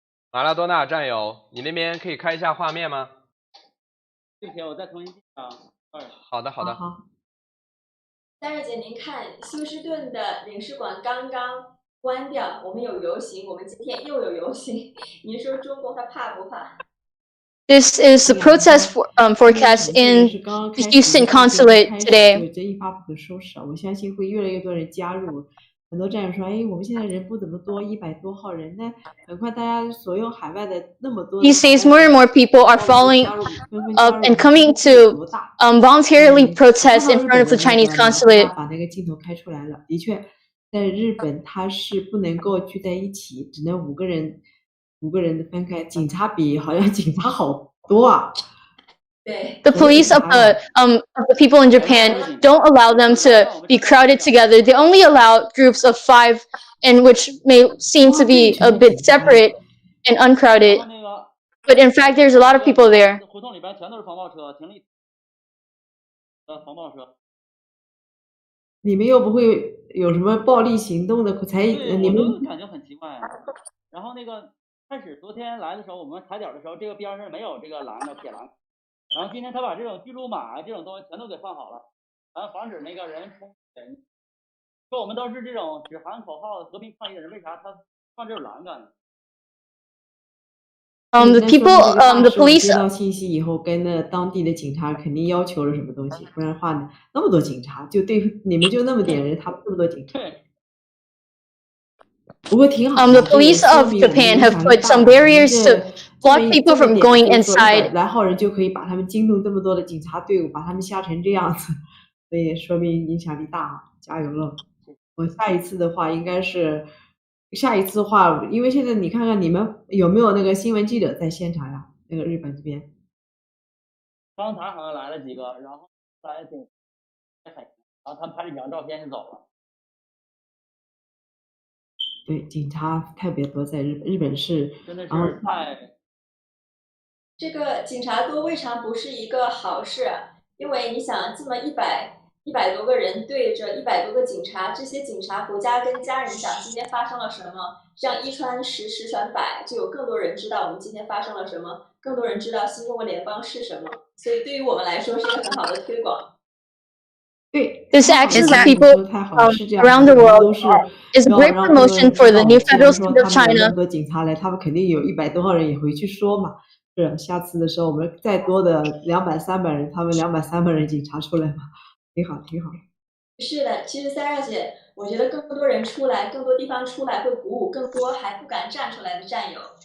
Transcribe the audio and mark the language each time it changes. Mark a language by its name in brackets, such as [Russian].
[Chinese] 马拉多纳战友，你那边可以开一下画面吗？并且我再重新进啊。好的，好的。好。三瑞姐，您看休斯顿的领事馆刚刚关掉，我们有游行，我们今天又有游行，您说中共他怕不怕？ [English] This is the protest forecast in the Houston consulate today. [Chinese] 有这一发不可收拾，我相信会越来越多人加入。很多战友说：“哎，我们现在人不怎么多，100多号人，那很快大家所有海外的那么多。” [English] He says more and more people are following up and coming to voluntarily protest in front of the Chinese consulate. [Chinese] 把那个镜头开出来了，的确，在日本他是不能够聚在一起，只能5个人的分开。警察好像警察好多啊。 [English] The police of the people in Japan don't allow them to be crowded together. They only allow groups of 5, and which may seem to be a bit separate and uncrowded. But in fact, there's a lot of people there. [Chinese] 胡同里边全都是防暴车，停了防暴车。你们又不会有什么暴力行动的？你们感觉很奇怪。然后开始昨天来的时候，我们踩点的时候，这个边上没有这个铁栏。然后今天他把这种巨鹿马这种东西全都给放好了，然后防止那个人冲人。说我们都是这种只喊口号和平抗议的人，为啥他放这种栏杆呢 [English] ？The people, the police [Chinese] 接到信息以后，跟那当地的警察肯定要求了什么东西，不然的话呢，那么多警察就对你们就那么点人，他们这么多警察。不过挺好。 [English] The police of Japan have put some barriers to block people from going inside. [Chinese] 100号人就可以把他们惊动这么多的警察队伍，把他们吓成这样子，所以说明影响力大，加油了！我下一次的话，因为现在你看看你们有没有那个新闻记者在现场呀？那个日本这边，刚才好像来了几个，然后来警，然后他们拍了几张照片就走了。对，警察特别多，在日本是真的是太。这个警察多未尝不是一个好事，因为你想这么100多个人对着100多个警察，这些警察回家跟家人讲今天发生了什么，这样1传10，10传100，就有更多人知道我们今天发生了什么，更多人知道新中国联邦是什么，所以对于我们来说是一个很好的推广。 [English] This action of people around the world is a great promotion for the new federal state of China. [Chinese] 那么多警察来，他们肯定有100多号人也回去说嘛。是，下次的时候我们再多的200、300人，他们200、300人警察出来嘛，挺好，挺好。是的，其实三少姐，我觉得更多人出来，更多地方出来，会鼓舞更多还不敢站出来的战友。